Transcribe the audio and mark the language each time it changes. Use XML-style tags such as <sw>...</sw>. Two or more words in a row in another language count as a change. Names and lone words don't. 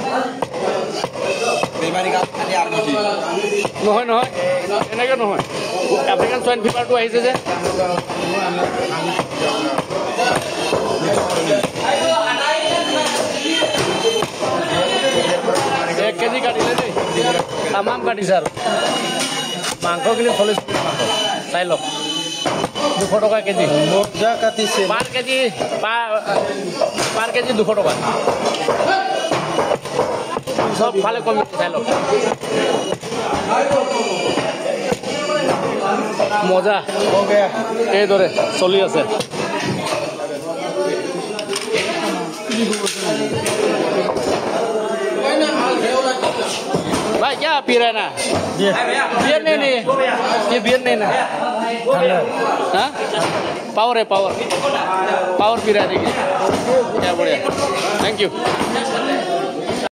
<as>নহয় এনেকৈ নহয়</as> <en>African swine feverটো</en> <as>আহিছে যে 1 কেজি কাটিলে দেই তামাম কাটিছে আৰু মাংস কিন্তু 40 মাংস চাই লওক 200 টকা কেজি মজা কাটিছে পাৰ কেজি 200 টকা সব ফালে কমি চাই লওক মজা এইদৰে চলি আছে</as> <hi>भाई क्या पी रहे ना बियर नहीं ये बियर नहीं ना हाँ पावर है पावर पी रहा है देखिए क्या बढ़िया</hi> <en>thank you</en>